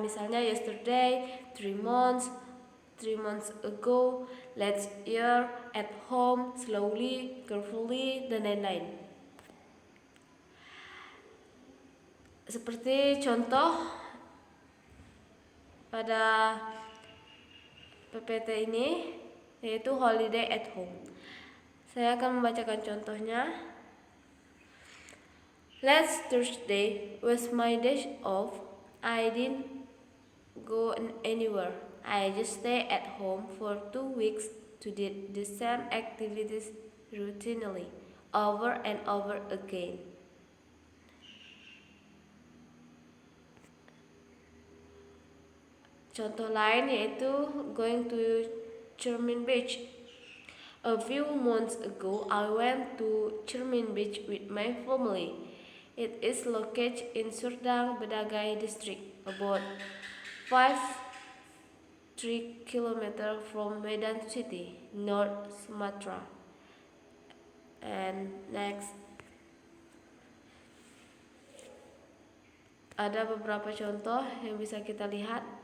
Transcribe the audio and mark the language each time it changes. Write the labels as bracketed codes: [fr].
[id] Misalnya [en] yesterday, 3 months ago, last year, at home, slowly, carefully, [id] dan lain-lain. Seperti contoh pada PPT ini, yaitu [en] holiday at home. [id] Saya akan membacakan contohnya. [en] Last Thursday was my day off. I didn't go anywhere. I just stayed at home for 2 weeks to do the same activities routinely, over and over again. [id] Contoh lain yaitu going to Chermin Beach. [en] A few months ago, I went to Chermin Beach with my family. It is located in Serdang, Bedagai district, about 3 kilometers from Medan City, North Sumatra. And next, [id] ada beberapa contoh yang bisa kita lihat.